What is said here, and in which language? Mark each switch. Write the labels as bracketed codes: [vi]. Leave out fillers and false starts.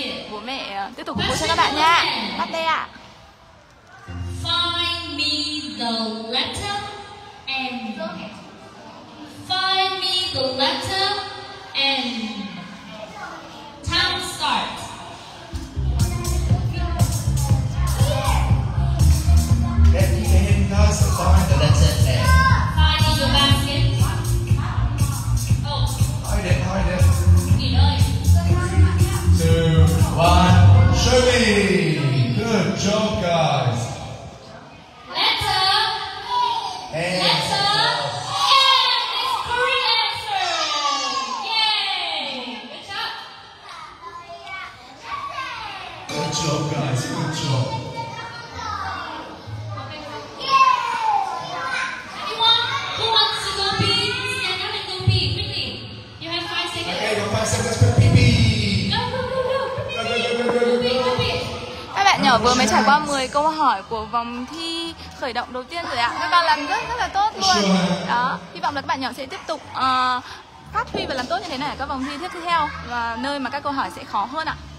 [vi] Bố mẹ tiếp tục phục vụ cho các bạn nha. Bắt tay ạ. [en] Find me the letter and find me the letter and time starts. Then you can guys find the letter N. Find in your basket. Oh, Hide it, hide it. you know it. 2, 1, show me. Good job, guys. Letter. And Letter. And it's correct answer. Yay! Good job. good job, guys. Good job. Anyone who wants to go pee, stand up and go pee quickly. You have 5 seconds. Okay, got 5 seconds for pee. Go, go, go, go. Go, go, go, go, go, pee, go. go pee. [vi] Các bạn nhỏ vừa mới trải qua 10 câu hỏi của vòng thi khởi động đầu tiên rồi ạ. Các con làm rất là tốt luôn. Đó, hy vọng là các bạn nhỏ sẽ tiếp tục phát huy và làm tốt như thế này ở các vòng thi tiếp theo, và nơi mà các câu hỏi sẽ khó hơn ạ.